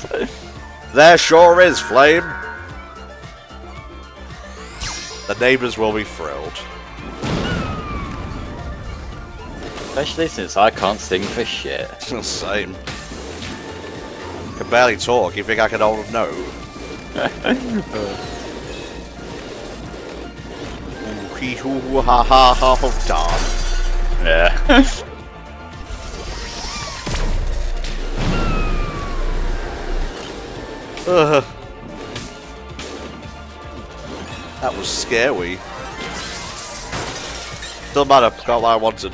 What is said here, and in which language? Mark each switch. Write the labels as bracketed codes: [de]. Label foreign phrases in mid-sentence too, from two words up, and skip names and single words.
[en] There sure is, Flame. The neighbours will be thrilled. Especially since I can't sing for shit. Same. Can barely talk. You think I can hold a note? Ooh, hee hoo ha ha ha ha da. Yeah. That was scary. Doesn't matter, got what I wanted.